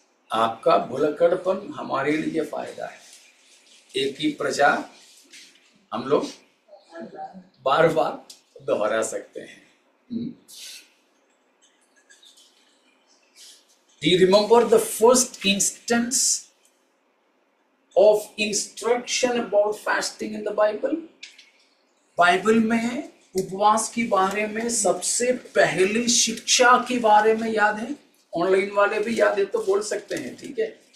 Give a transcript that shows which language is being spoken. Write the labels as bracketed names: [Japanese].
[Hindi] आपका भुलक्कड़पन हमारे लिए फायदा है। एक ही प्रजा हम लोग बार बार दोहरा सकते हैं। [English] Do you remember the first instance of instruction about fasting in the Bible? [Hindi] Bible में उपवास के बारे में सबसे पहली शिक्षा के बारे में याद है? ऑनलाइन वाले भी याद है तो बोल सकते हैं, ठीक है?